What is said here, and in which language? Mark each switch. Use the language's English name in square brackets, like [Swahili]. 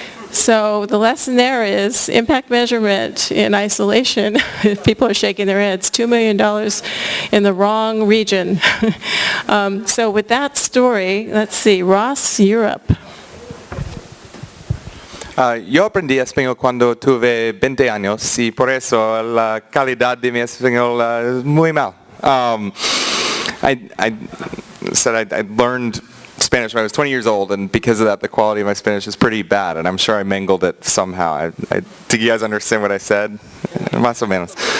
[English] So the lesson there is impact measurement in isolation. People are shaking their heads. $2 million in the wrong region. So with that story, let's see, Ross, Europe. [Spanish] Yo aprendí español cuando tuve 20 años y por eso la calidad de mi español es muy mal. [English] I said I learned Spanish when I was 20 years old, and because of that, the quality of my Spanish is pretty bad, and I'm sure I mangled it somehow. Did you guys understand what I said? [Spanish] Más o menos.